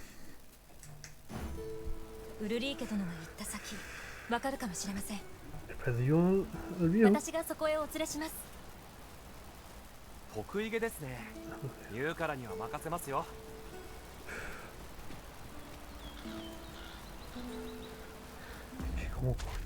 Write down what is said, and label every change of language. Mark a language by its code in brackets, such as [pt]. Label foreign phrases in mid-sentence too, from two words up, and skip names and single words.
[ja] ウルリー家殿が行った先、わかるかもしれません。 [es] Perdió el viejo. [ja] 私がそこへお連れします。得意げですね。言うからには任せますよ。 [es] ¿Cómo coño?